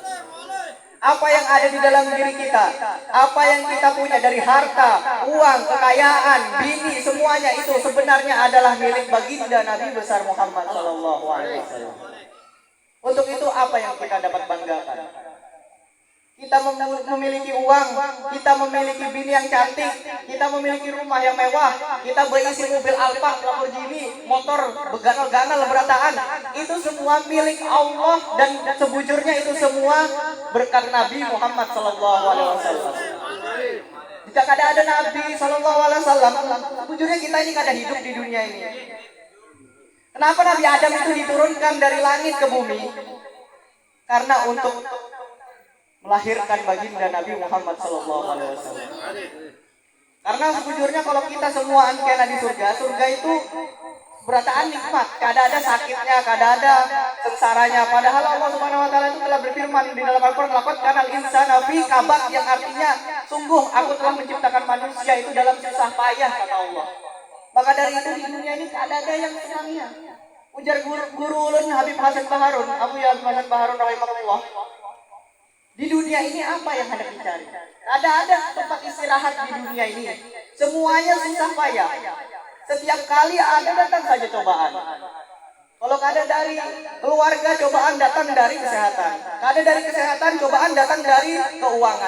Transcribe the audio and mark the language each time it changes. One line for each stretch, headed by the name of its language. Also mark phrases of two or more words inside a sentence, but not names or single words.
Indonesian: Apa yang ada di dalam diri kita, apa yang kita punya dari harta, uang, kekayaan, bini, semuanya itu sebenarnya adalah milik baginda Nabi besar Muhammad
Arabic: صلى الله عليه وسلم.
Indonesian: Untuk itu apa yang kita dapat banggakan? Kita memiliki uang, kita memiliki bini yang cantik, kita memiliki rumah yang mewah, kita
Banjar: berisi mobil
Indonesian: Alfa, Lamborghini,
Banjar: motor beganal-ganal berataan.
Indonesian: Itu semua milik Allah dan sebujurnya itu semua berkat Nabi Muhammad
Arabic: صلى الله عليه وسلم.
Indonesian: Jika
Banjar: kada ada
Indonesian: Nabi
Arabic: صلى الله عليه وسلم,
Indonesian: sebujurnya kita ini kada hidup di dunia ini. Kenapa Nabi Adam itu diturunkan dari langit ke bumi? Karena untuk melahirkan baginda Nabi Muhammad
Arabic: صلى الله عليه وسلم.
Indonesian: Karena sebujurnya kalau kita semua ankena di surga, surga itu berataan nikmat,
Banjar: kada ada sakitnya, kada ada sengsaranya.
Indonesian: Padahal Allah
Arabic: سبحانه وتعالى
Indonesian: itu telah berfirman di dalam Al-Qur'an,
Arabic: "لقد كان الإنسان في كبد,"
Indonesian: yang artinya sungguh aku telah menciptakan manusia itu dalam susah payah, kata Allah. Maka dari itu di dunia ini
Banjar: kada ada
Indonesian: yang senangnya.
Banjar: Ujar guru ulun Habib Hasan Baharun, Abu Habib Hasan Baharun rahimahullah.
Indonesian: Di dunia ini apa yang hendak dicari? Ada tempat istirahat di dunia ini. Semuanya susah payah. Setiap kali ada datang saja cobaan. Kalau ada dari keluarga, cobaan datang dari kesehatan. Ada dari kesehatan, cobaan datang dari keuangan.